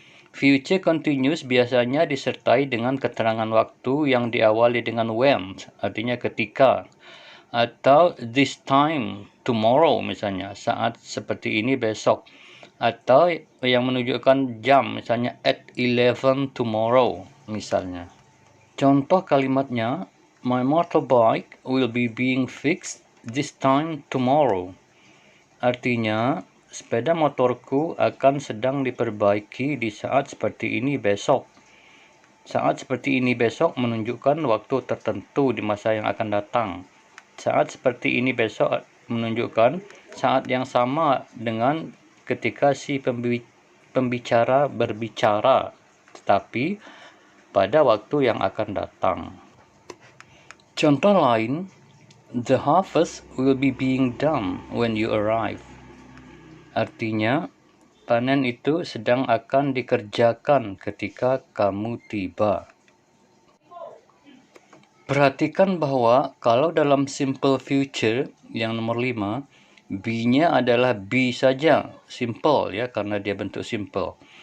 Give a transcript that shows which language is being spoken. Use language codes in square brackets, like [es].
[id] Future continuous biasanya disertai dengan keterangan waktu yang diawali dengan when, artinya ketika, atau this time, tomorrow misalnya, saat seperti ini besok. Atau yang menunjukkan jam, misalnya [en] at 11 tomorrow [id] misalnya. Contoh kalimatnya, [en] my motorbike will be being fixed this time tomorrow. [id] Artinya, sepeda motorku akan sedang diperbaiki di saat seperti ini besok. Saat seperti ini besok menunjukkan waktu tertentu di masa yang akan datang. Saat seperti ini besok menunjukkan saat yang sama dengan ketika si pembicara berbicara, tetapi pada waktu yang akan datang. Contoh lain, [en] the harvest will be being done when you arrive. [id] Artinya, panen itu sedang akan dikerjakan ketika kamu tiba. Perhatikan bahwa kalau dalam simple future yang nomor 5, be-nya adalah be saja, simple ya, karena dia bentuk simple.